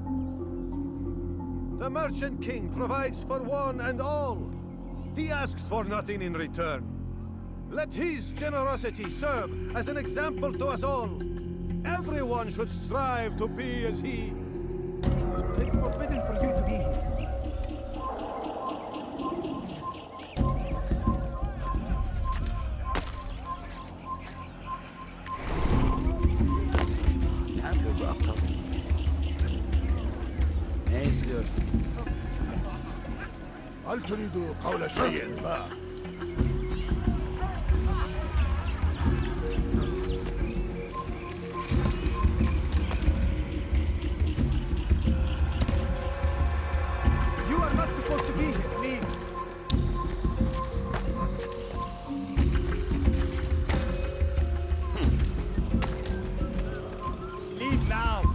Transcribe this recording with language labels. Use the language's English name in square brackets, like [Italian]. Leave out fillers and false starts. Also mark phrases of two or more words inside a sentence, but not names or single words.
[English] The Merchant King provides for one and all. He asks for nothing in return. Let his generosity serve as an example to us all. Everyone should strive to be as he. It's forbidden for you to be here. [Turkish] Ne yapıyor bu aptal? Ne istiyorsun? [Arabic] هل تريد قول شيء ما؟ [English] You are not supposed to be here. Leave. Leave now.